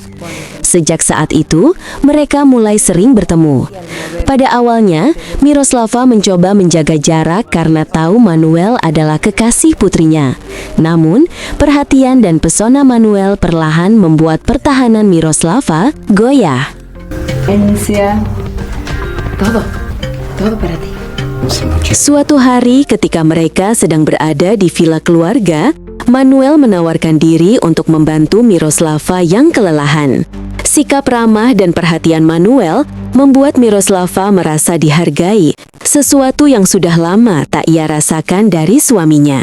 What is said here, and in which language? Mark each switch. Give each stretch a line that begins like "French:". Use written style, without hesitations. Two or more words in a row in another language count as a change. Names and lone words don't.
Indonesian: Sejak saat itu, mereka mulai sering bertemu. Pada awalnya, Miroslava mencoba menjaga jarak karena tahu Manuel adalah kekasih putrinya. Namun, perhatian dan pesona Manuel perlahan membuat pertahanan Miroslava goyah.
Spanish: Todo para ti.
Indonesian: Suatu hari ketika mereka sedang berada di villa keluarga, Manuel menawarkan diri untuk membantu Miroslava yang kelelahan. Sikap ramah dan perhatian Manuel membuat Miroslava merasa dihargai, sesuatu yang sudah lama tak ia rasakan dari suaminya.